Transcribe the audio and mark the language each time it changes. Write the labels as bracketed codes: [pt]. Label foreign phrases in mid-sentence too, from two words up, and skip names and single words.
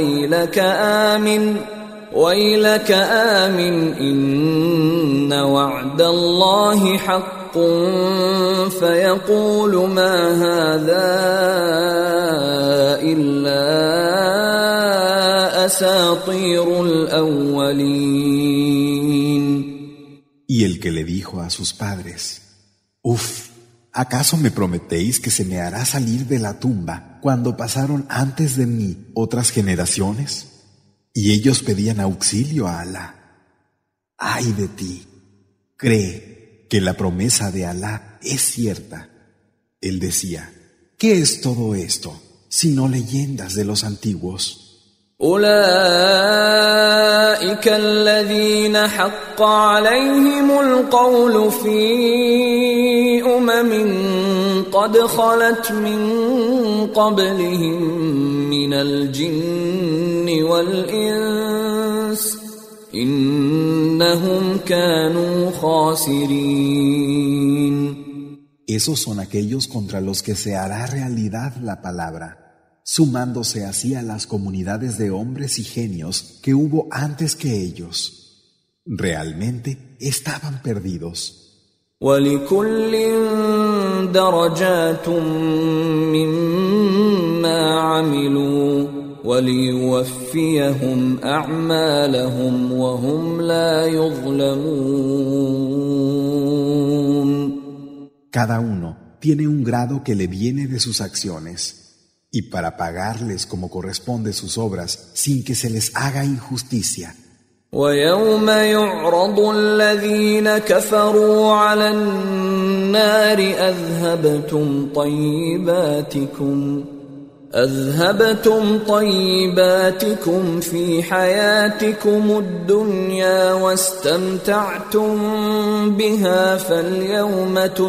[ar] ويلك آمن إن وعد الله حق فيقول ما هذا إلا أساطير الأولين. [es] Y el que le dijo a sus padres: ¿acaso me prometéis que se me hará salir de la tumba cuando pasaron antes de mí otras generaciones? Y ellos pedían auxilio a Alá. ¡Ay de ti! Cree que la promesa de Alá es cierta. Él decía: ¿qué es todo esto, sino leyendas de los antiguos? [ar] أولئك الذين حق عليهم القول في قد خلت من قبلهم من الجن والإنس إنهم كانوا خاسرين. [es] Esos son aquellos contra los que se hará realidad la palabra, sumándose así a las comunidades de hombres y genios que hubo antes que ellos. Realmente estaban perdidos. [ar] وَلِكُلٍّ دَرَجَاتٌ مِّمَّا عَمِلُوا وَلِيُوَفِّيَهُمْ أَعْمَالَهُمْ وَهُمْ لَا يُظْلَمُونَ. [es] Cada uno tiene un grado que le viene de sus acciones, y para pagarles como corresponde sus obras sin que se les haga injusticia. [ar] وَيَوْمَ يُعْرَضُ الَّذِينَ كَفَرُوا عَلَى النَّارِ أَذْهَبْتُمْ طَيِّبَاتِكُمْ فِي حَيَاتِكُمُ الدُّنْيَا وَاسْتَمْتَعْتُمْ بِهَا فَالْيَوْمَ